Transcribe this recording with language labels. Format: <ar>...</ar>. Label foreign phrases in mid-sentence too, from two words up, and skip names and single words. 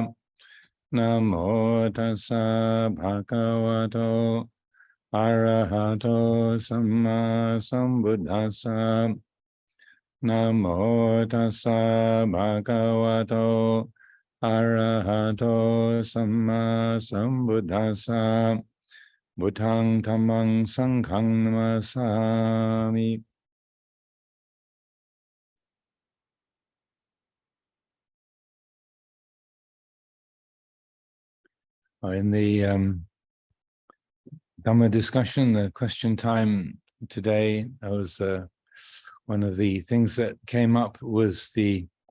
<pi>Namo tassa bhagavato arahato samma sambuddhassa. Namo tassa bhagavato arahato samma sambuddhassa. Buddhang dhammang sanghang namasami.</pi> <en>In the Dhamma discussion, the question time today, was one of the things that came up was the</en>